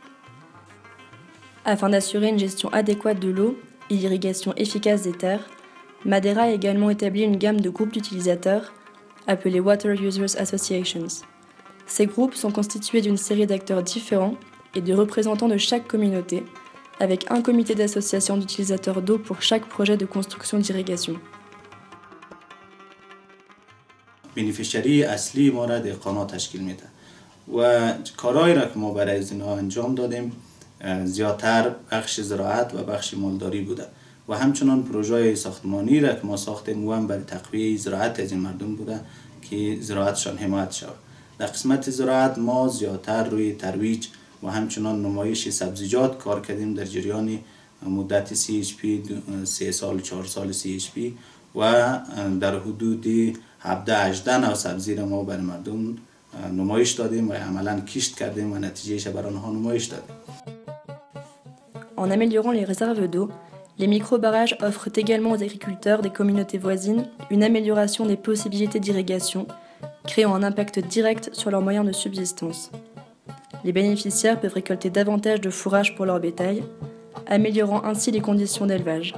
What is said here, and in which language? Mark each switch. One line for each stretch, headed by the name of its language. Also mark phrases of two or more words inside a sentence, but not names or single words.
French: Afin d'assurer une gestion adéquate de l'eau et l'irrigation efficace des terres, Madera a également établi une gamme de groupes d'utilisateurs, appelés
English: Water Users Associations.
French: Ces groupes sont constitués d'une série d'acteurs différents et de représentants de chaque communauté, avec un comité d'association d'utilisateurs d'eau pour chaque projet de construction d'irrigation.
Persian: بینیفیشری اصلی ما را دهقانا تشکیل میده و کارهایی را که ما برای از اینها انجام دادیم زیادتر بخش زراعت و بخش مالداری بوده و همچنان پروژه ساختمانی را که ما ساختیم و هم برای تقویه زراعت از این مردم بوده که زراعتشان حمایت شود. در قسمت زراعت ما زیادتر روی ترویج و همچنان نمایش سبزیجات کار کردیم در جریان مدت CHP 3 سال 4 سال CHP و در حدود 17-18 نوع سبزی را ما برای مردم نمایش دادیم و عملاً کشت کردیم و نتیجهش برای آنها نمایش دادیم.
French: En améliorant les réserves d'eau, les micro-barrages offrent également aux agriculteurs des communautés voisines une amélioration des possibilités d'irrigation, créant un impact direct sur leurs moyens de subsistance. Les bénéficiaires peuvent récolter davantage de fourrage pour leur bétail, améliorant ainsi les conditions d'élevage.